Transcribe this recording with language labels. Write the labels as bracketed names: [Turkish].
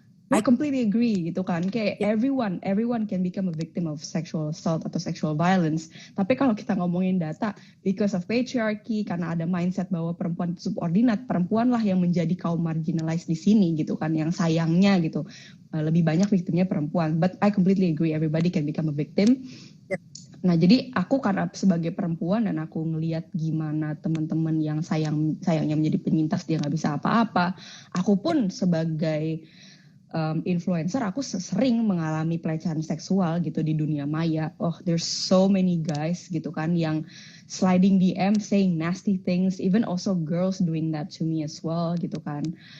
[English] I completely agree gitu kan, kayak everyone can become a victim of sexual assault [Indonesian] atau [English] sexual violence. [Indonesian] Tapi kalau kita ngomongin data, [English] because of patriarchy, [Indonesian] karena ada mindset bahwa perempuan itu subordinat, perempuan lah yang menjadi kaum marginalized di sini gitu kan, yang sayangnya gitu lebih banyak victimnya perempuan. [English] But I completely agree, everybody can become a victim. [Indonesian] Nah, jadi aku karena sebagai perempuan dan aku ngelihat gimana teman-teman yang sayangnya menjadi penyintas dia nggak bisa apa-apa, aku pun sebagai influencer, aku sering mengalami pelecehan seksual gitu di dunia maya. [English] There's so many guys gitu kan yang sliding DM saying nasty things, even also girls doing that to me as well gitu kan.